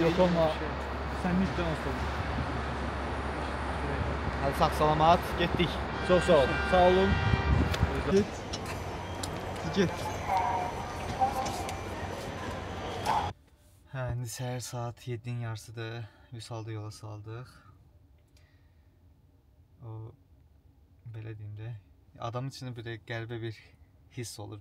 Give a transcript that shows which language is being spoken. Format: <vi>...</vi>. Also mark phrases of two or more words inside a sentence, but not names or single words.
<tr>Yok olma. Sen lütfen olsun.</tr> <az>Hadi sağ-salamat getdik.</az> <tr>Çok sağ olun. Sağ olun.</tr> <az>Get. Hə, indi səhər saat 7-nin yarısıdır. Vüsalda yola saldıq. O belə deyim də, adamın içində belə qəribə bir hiss olur.</az>